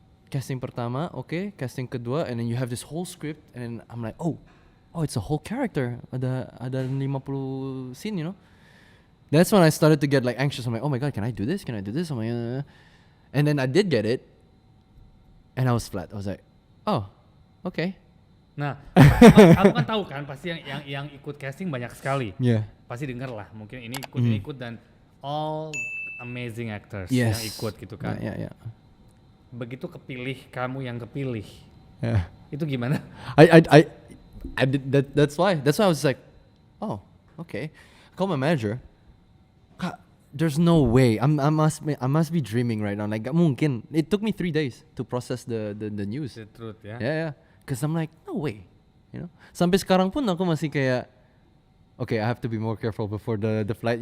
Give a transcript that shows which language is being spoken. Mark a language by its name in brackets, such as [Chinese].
[Indonesian] Casting pertama, [English] okay. [Indonesian] Casting kedua, [English] and then you have this whole script, and I'm like, oh, it's a whole character. [Indonesian] Ada 50 scene, [English] you know. That's when I started to get like anxious. I'm like, oh my god, can I do this? Can I do this? I'm like, and then I did get it, and I was flat. I was like, oh, okay. [Indonesian] Nah, kamu kan tahu kan pasti yang ikut casting banyak sekali. [English] Yeah. [Indonesian] Pasti denger lah, mungkin ini ikut dan [English] all amazing actors Yes. [Indonesian] yang ikut gitu kan. [English] Yeah. [Indonesian] Begitu kepilih kamu yang kepilih, [English] Yeah. [Indonesian] itu gimana? [English] I did that. That's why I was like, oh, okay. Call my manager. Kak, there's no way. I must be dreaming right now. Like, [Indonesian] gak mungkin. [English] It took me 3 days to process the news. The truth ya. Yeah. Cause I'm like, no way. You know. [Indonesian] Sampai sekarang pun aku masih kayak, [English] okay, I have to be more careful before the flight.